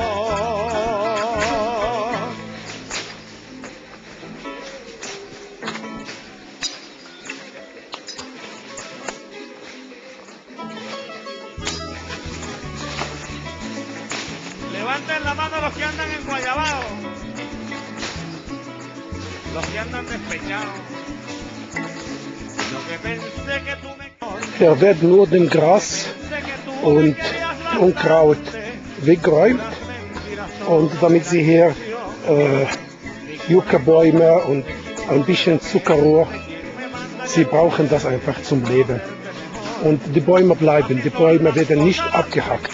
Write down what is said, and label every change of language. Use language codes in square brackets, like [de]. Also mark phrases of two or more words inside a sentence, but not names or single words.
[es] Levanten la mano los que andan en Guayabao, los que andan despechados. Lo que pensé que tú me... [de] Er wird nur den Gras und Unkraut weggeräumt und damit sie hier Yucca-Bäume und ein bisschen Zuckerrohr, sie brauchen das einfach zum Leben. Und die Bäume bleiben, die Bäume werden nicht abgehackt.